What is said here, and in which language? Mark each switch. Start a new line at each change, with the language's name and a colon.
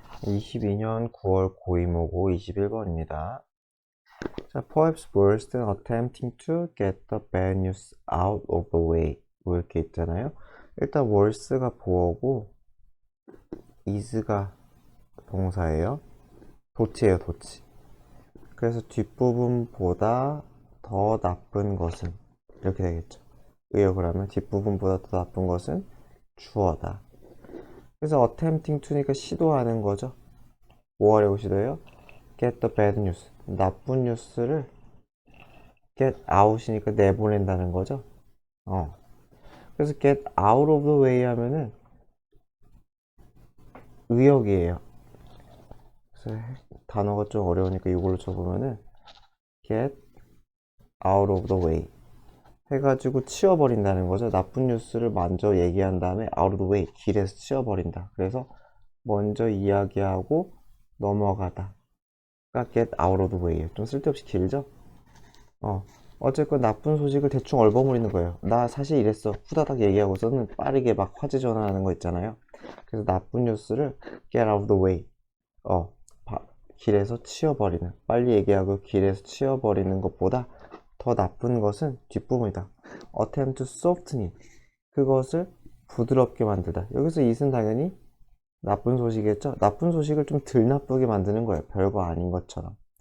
Korean: 22년 9월 고이모고 21번입니다.
English: 자, perhaps worse than attempting to get the bad news out of the way.
Korean: 뭐 이렇게 있잖아요. 일단 worse가 보어고 is가 동사예요. 도치예요, 도치. 그래서 뒷부분보다 더 나쁜 것은 이렇게 되겠죠. 의역을 하면 뒷부분보다 더 나쁜 것은 주어다. 그래서 attempting to니까 시도하는 거죠. 뭐 하려고 시도해요?
English: get the bad news.
Korean: 나쁜 뉴스를 get out이니까 내보낸다는 거죠. 그래서
English: get out of the way
Korean: 하면은 의역이에요. 그래서 단어가 좀 어려우니까 이걸로 쳐보면은
English: get out of the way
Korean: 해가지고 치워버린다는 거죠. 나쁜 뉴스를 먼저 얘기한 다음에
English: out of the way,
Korean: 길에서 치워버린다. 그래서 먼저 이야기하고 넘어가다. 그러니까
English: get out of the way.
Korean: 좀 쓸데없이 길죠? 어쨌건 나쁜 소식을 대충 얼버무리는 거예요. 나 사실 이랬어. 후다닥 얘기하고서는 빠르게 막 화제 전환하는 거 있잖아요. 그래서 나쁜 뉴스를
English: get out of the way.
Korean: 길에서 치워버리는. 빨리 얘기하고 길에서 치워버리는 것보다 더 나쁜 것은 뒷부분이다.
English: attempt to soften it.
Korean: 그것을 부드럽게 만들다. 여기서 it은 당연히 나쁜 소식이겠죠? 나쁜 소식을 좀 덜 나쁘게 만드는 거예요. 별거 아닌 것처럼.